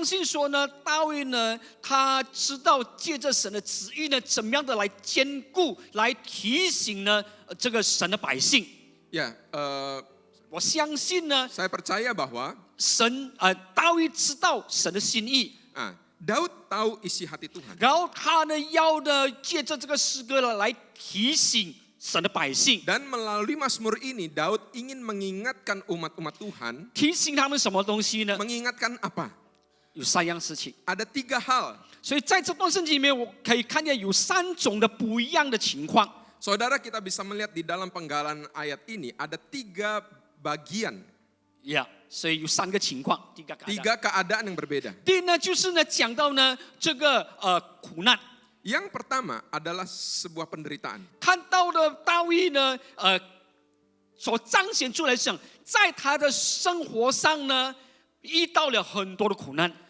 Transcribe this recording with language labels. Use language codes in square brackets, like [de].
[zh] 相信说呢，大卫呢，他知道借着神的旨意呢，怎么样的来兼顾、来提醒呢这个神的百姓。 [id] Ya, [zh] 我相信呢， [id] saya percaya bahwa [zh] 大卫知道神的心意， [id] Daud tahu isi hati Tuhan. [zh] 然后他呢要呢借着这个诗歌呢来提醒神的百姓， [id] Dan melalui Mazmur ini Daud ingin mengingatkan umat-umat Tuhan. [zh] 提醒他们什么东西呢？ [id] Mengingatkan apa? [zh] 有3样事情。 [id] Ada 3 hal. [zh] 所以在这段圣经里面，我可以看见有3种的不一样的情况。 [id] Saudara, kita bisa melihat di dalam penggalan ayat ini ada 3 bagian, [zh] 所以有3个情况，第一个 [id] 3 keadaan yang berbeda. [zh] 第一呢，就是呢讲到呢这个苦难， [id] Yang pertama adalah sebuah penderitaan. [zh] 看到了大卫呢所彰显出来想，在他的生活上呢遇到了很多的苦难。